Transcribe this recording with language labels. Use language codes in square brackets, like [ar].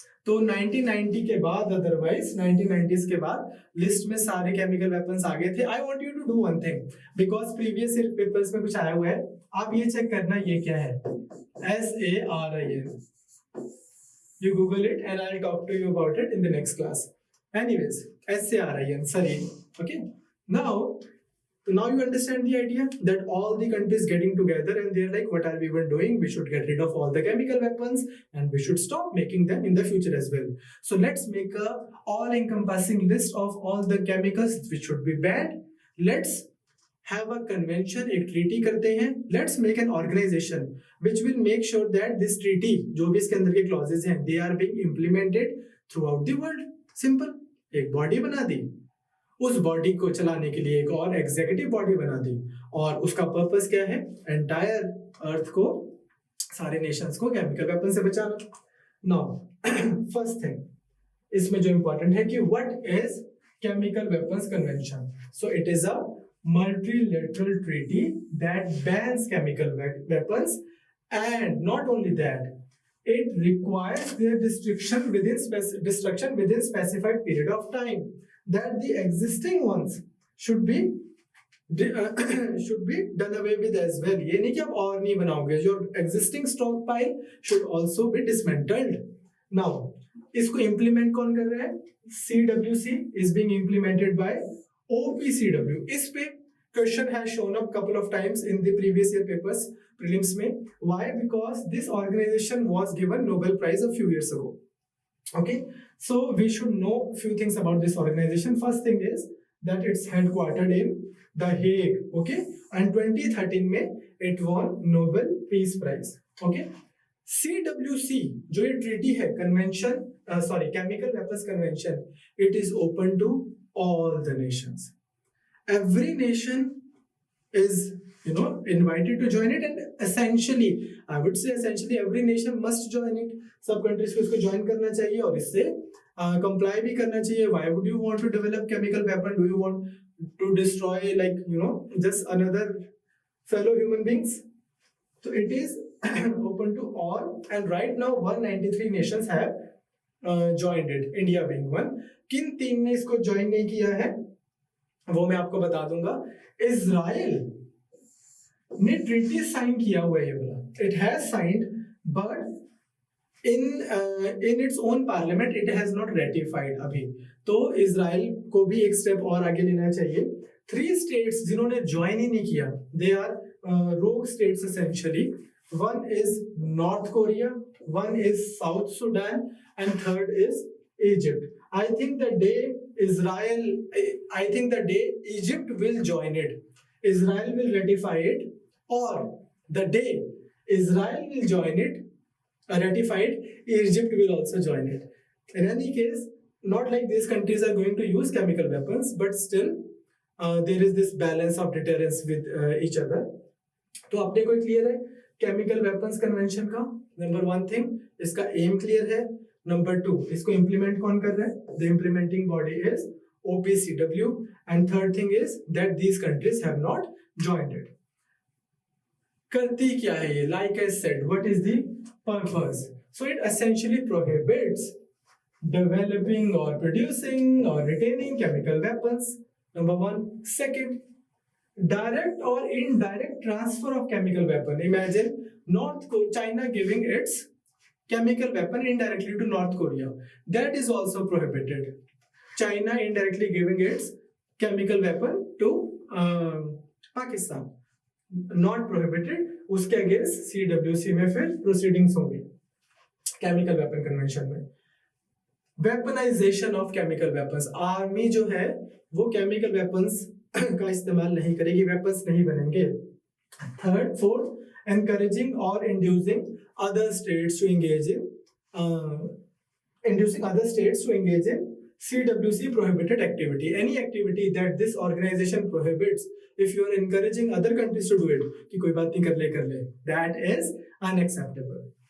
[hi] तो 1990 के बाद अदरवाइज 1990s के बाद लिस्ट में सारे केमिकल वेपन्स आ गए थे. [en] I want you to do one thing because previous year papers [hi] में कुछ आया हुआ है. आप ये चेक करना ये क्या है. SARIN. [en] You Google it and I'll talk to you about it in the next class. Anyways, SARIN, sarin. Okay. Now you understand the idea that all the countries getting together and they're like, what are we even doing? We should get rid of all the chemical weapons and we should stop making them in the future as well. So let's make a all-encompassing list of all the chemicals which should be banned. Let's have a convention, [hi] एक treaty करते हैं. [en] Let's make an organization which will make sure that this treaty, [hi] जो भी इसके अंदर के clauses हैं, [en] they are being implemented throughout the world. Simple. [hi] एक body बना दी. उस बॉडी को चलाने के लिए एक और एग्जीक्यूटिव बॉडी बना दी और उसका पर्पस क्या है? एंटायर अर्थ को, सारे नेशंस को केमिकल वेपन से बचाना. [en] now first thing [hi] इसमें जो इंपॉर्टेंट है कि [en] What is chemical weapons convention. So it is a multilateral treaty that bans chemical weapons, and not only that, it requires their destruction within specified period of time. That the existing ones should be done away with as well. [hi] ये नहीं कि आप और नहीं बनाओगे. [en] Your existing stockpile should also be dismantled. [hi] Now इसको implement कौन कर रहा है? [en] CWC is being implemented by OPCW. [hi] इस पे [en] question has shown up couple of times in the previous year papers prelims में. Why? Because this organization was given Nobel Prize a few years ago. Okay, so we should know a few things about this organization. First thing is that it's headquartered in The Hague. Okay, and 2013 में it won Nobel Peace Prize. Okay, CWC [hi] जो ये treaty है, [en] Chemical Weapons Convention, it is open to all the nations. Every nation is invited to join it, and essentially every nation must join it. [hi] सब countries को इसको join करना चाहिए और इससे कंप्लाई भी करना चाहिए. [en] Why would you want to develop chemical weapon? Do you want to destroy just another fellow human beings? So it is open to all, and right now 193 nations have joined it, India being one. [hi] किन 3 ने इसको join नहीं किया है वो मैं आपको बता दूंगा. इजराइल ने ट्रीटी साइन किया हुआ है ये वाला. [en] It has signed, but in its own parliament it has not ratified अभी. [hi] तो इजराइल को भी एक स्टेप और आगे लेना चाहिए. 3 states जिन्होंने ज्वाइन ही नहीं किया, [en] they are rogue states essentially. One is North Korea, one is South Sudan, and third is Egypt. I think the day Egypt will join it, Israel will ratify it, or the day Israel will join it, ratify it, Egypt will also join it. In any case, not like these countries are going to use chemical weapons, but still there is this balance of deterrence with each other. [hi] तो अपने को clear है chemical weapons convention का number 1 thing, इसका M clear है. [en] number 2, [hi] इसको implement कौन कर रहा है? [en] The implementing body is OPCW, and third thing is that these countries have not joined it. [hi] करती क्या है ये? [en] Like I said, what is the purpose? So it essentially prohibits developing or producing or retaining chemical weapons. Number 1. Second, direct or indirect transfer of chemical weapon. Imagine China giving its chemical weapon indirectly to North Korea. That is also prohibited. China indirectly giving its chemical weapon to Pakistan. Not prohibited. [hi] उसके against CWC में फिर proceedings होंगी chemical weapon convention में. Weaponisation of chemical weapons. Army जो है वो chemical weapons का इस्तेमाल नहीं करेगी, वेपन्स नहीं बनेंगे. [en] Third, fourth, encouraging or inducing other states to engage in CWC prohibited activity. Any activity that this organization prohibits, if you are encouraging other countries to do it, [hi] कि कोई बात नहीं कर ले, [en] that is unacceptable.